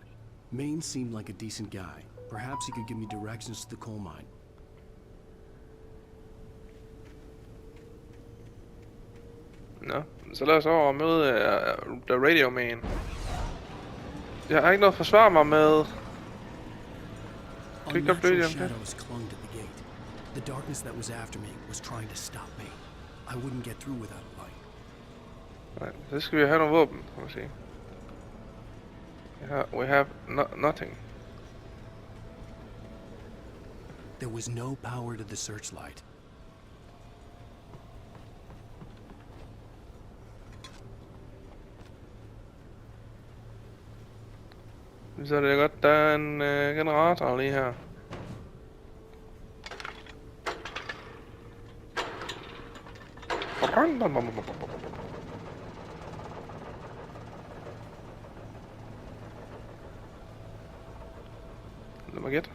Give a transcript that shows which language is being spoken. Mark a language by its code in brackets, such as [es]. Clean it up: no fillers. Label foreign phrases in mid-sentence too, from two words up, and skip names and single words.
[en] Maine seemed like a decent guy. Perhaps he could give me directions to the coal mine. [da] Nå, så lad os over og møde The Radio Man. Jeg har ikke noget at forsvare mig med. Kan ikke godt blive det? [en] Shadows clung to the gate. The darkness that was after me was trying to stop me. I wouldn't get through without a light. [da] Nej, så skal vi have nogle våben, kan man sige. [en] We have nothing. There was no power to the searchlight. [da] Så er det godt, der er en generator lige her. Lad mig gætte.